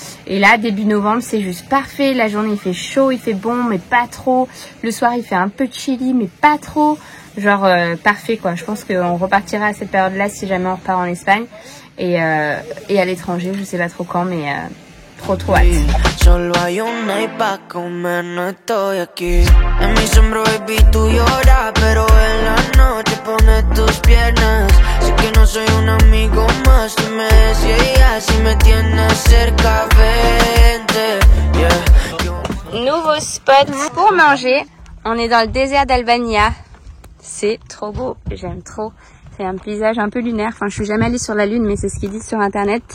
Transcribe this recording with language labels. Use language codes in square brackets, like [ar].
[fr] Et là, début novembre, c'est juste parfait. La journée, il fait chaud, il fait bon, mais pas trop. Le soir, il fait un peu chilly, mais pas trop. Genre, parfait, quoi. Je pense qu'on repartira à cette période-là si jamais on repart en Espagne. Et à l'étranger, je sais pas trop quand, mais trop hâte. [es] Solo hay una y pa' comer no estoy aquí. En mi sombra, baby, tú lloras, pero en la noche pones tus piernas. Sé que no soy un amigo más, si me decías, si me tienes cerca, vente. Yeah. [fr] Nouveau spot pour manger. On est dans le désert d'Albania. C'est trop beau, j'aime trop. C'est un paysage un peu lunaire. Enfin, je suis jamais allée sur la lune, mais c'est ce qu'ils disent sur internet.